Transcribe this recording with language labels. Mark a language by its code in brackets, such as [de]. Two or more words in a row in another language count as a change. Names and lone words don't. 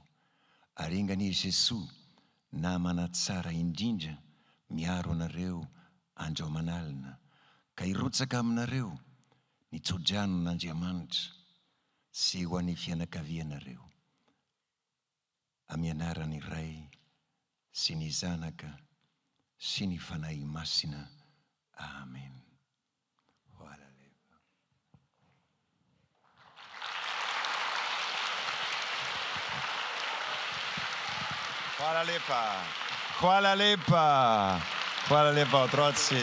[mg] Ary enganie Jesoa, namana tsara indrindra, miaro anareo andro manalina. Ka hirotsaka aminareo ny tsodranon'Andriamanitra sy ho an'ny fianakavianareo. Amin'ny anaran'ny Ray sy ny Zanaka sy ny Fanahy Masina. [sl] Amen. Hvala lepa. Hvala lepa. Hvala lepa, otroci.